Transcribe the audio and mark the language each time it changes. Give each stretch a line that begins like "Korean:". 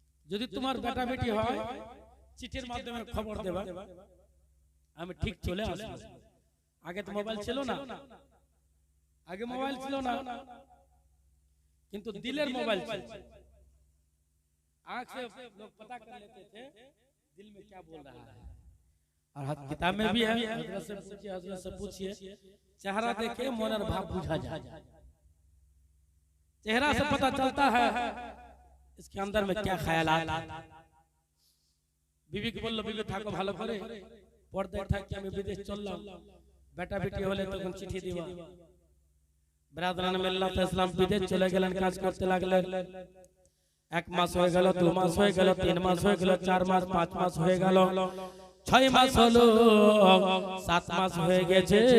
Bangla: যদি তোমার বেটা বেটি হয় চিঠির মাধ্যমে খবর দেবা, আমি ঠিক চলে আসবো। আগে তো মোবাইল ছিল না, আগে মোবাইল ছিল না, কিন্তু দিলের মোবাইল ছিল।
Hindi: आंख से लोग पता कर लेते थे दिल में क्या बोल रहा है। और किताब में भी है, हजरत से पूछिए, चेहरा देखे मन और भाव बुझा जाए। चेहरा से पता चलता है इसके अंदर में क्या ख्यालात।
Bangla: বিবি কে বলল, বিবি থাকো ভালো করে, পর্দায় থাকি, আমি বিদেশ চললাম, বেটা বেটি হলে তখন চিঠি দিবা। ব্রাদারান মিল্লাত ইসলাম বিদেশ চলে গেলেন, কাজ করতে লাগলেন। 1 মাস হয়ে গেল, 2 মাস হয়ে গেল, 3 মাস হয়ে গেল, 4 মাস, 5 মাস হয়ে গেল, 6 মাস হলো, 7 মাস হয়ে গেছে।